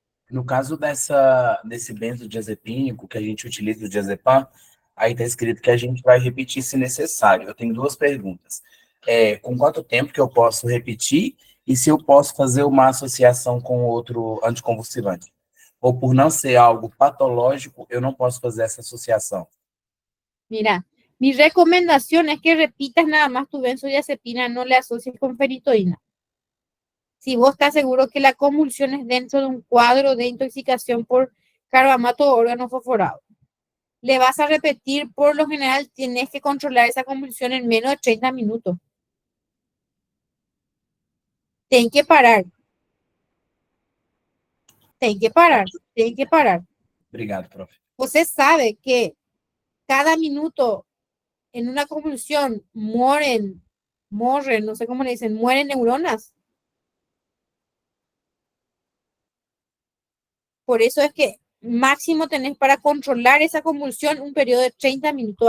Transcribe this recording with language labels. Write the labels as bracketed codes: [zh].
[pt] no caso desse benzodiazepínico que a gente utiliza o diazepam, aí está escrito que a gente vai repetir se necessário. Eu tenho duas perguntas. Com quanto tempo que eu posso repetir e se eu posso fazer uma associação com outro anticonvulsivante? Ou por não ser algo patológico, eu não posso fazer essa associação? [es] mira, mi recomendación es que repitas nada más tu benzodiazepina, no le asocies con fenitoína. Si vos estás seguro que la convulsión es dentro de un cuadro de intoxicación por carbamato o órgano fosforado, le vas a repetir, por lo general tienes que controlar esa convulsión en menos de 30 minutos. Ten que parar. [pt] Tem que parar, tem que parar. Obrigado, prof. Você sabe que [es] cada minuto en una convulsión morren, no sé cómo le dicen, mueren neuronas. Por eso es que máximo tenés para controlar esa convulsión un periodo de 30 minutos.